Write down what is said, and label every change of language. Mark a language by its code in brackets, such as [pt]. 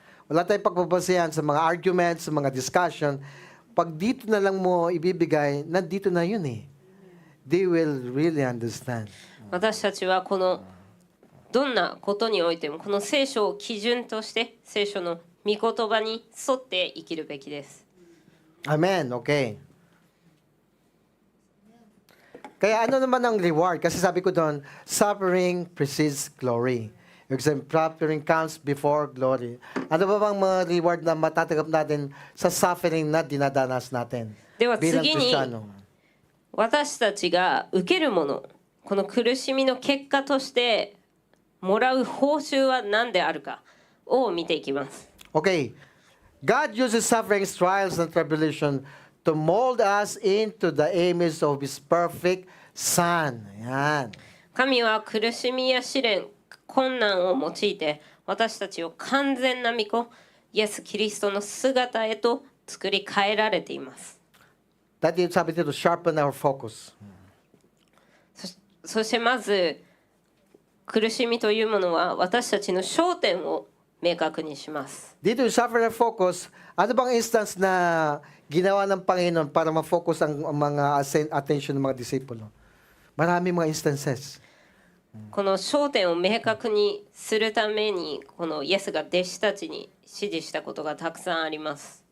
[tl] Wala tayong pagbabasehan sa mga arguments, sa mga discussion. Pag dito na lang mo ibibigay, nandito na yun eh. [en] They will really understand. [ja] 私たちはこのどんなことにおいてもこの聖書を基準として聖書の御言葉に沿って生きるべきです。 [en] Amen. Okay. [tl] Kaya ano naman ang reward? Kasi sabi ko doon, [en] suffering precedes glory. Suffering comes before glory. [tl] Ano ba bang mga reward na matatanggap natin sa suffering na dinadanas natin? [ja] では [tl] Bilang [ja] 次に [tl] Kristiyano. [ja] 私たちが受けるもの、この苦しみの結果としてもらう報酬は何であるかを見ていきます。 [en] Okay. God uses sufferings, trials, and tribulation to mold us into the image of His perfect Son. [tl] Ayan. [ja] 神は苦しみや試練、困難を用いて私たちを完全な御子、イエス・キリストの姿へと作り変えられています。 [en] That is, [tl] sabi dito, [en] sharpen our focus. [ja] そしてまず苦しみというものは私たちの焦点を明確にします。 [tl] Dito yung [en] sharpen our focus, [tl] ano bang instance na ginawa ng Panginoon para ma-focus ang mga attention ng mga disipulo? Marami mga instances. [ja] この焦点を明確にするためにこのイエスが弟子たちに指示したことがたくさんあります。